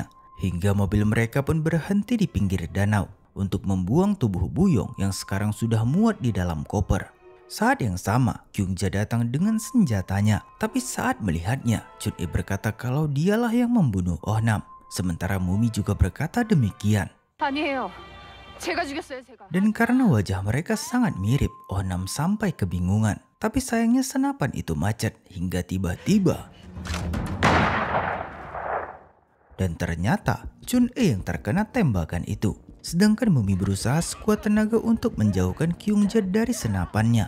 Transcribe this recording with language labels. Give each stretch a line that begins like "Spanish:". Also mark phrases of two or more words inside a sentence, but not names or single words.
Indonesian: Hingga mobil mereka pun berhenti di pinggir danau untuk membuang tubuh Buyong yang sekarang sudah muat di dalam koper. Saat yang sama, Kyung Ja datang dengan senjatanya. Tapi saat melihatnya, Chun E berkata kalau dialah yang membunuh Oh Nam. Sementara Mumi juga berkata demikian.
Korean: 아니에요. 제가 죽였어요, 제가.
Indonesian: Dan karena wajah mereka sangat mirip, Oh Nam sampai kebingungan. Tapi sayangnya senapan itu macet hingga tiba-tiba dan ternyata Chun-e yang terkena tembakan itu. Sedangkan Mumi berusaha sekuat tenaga untuk menjauhkan Kyung-ja dari senapannya.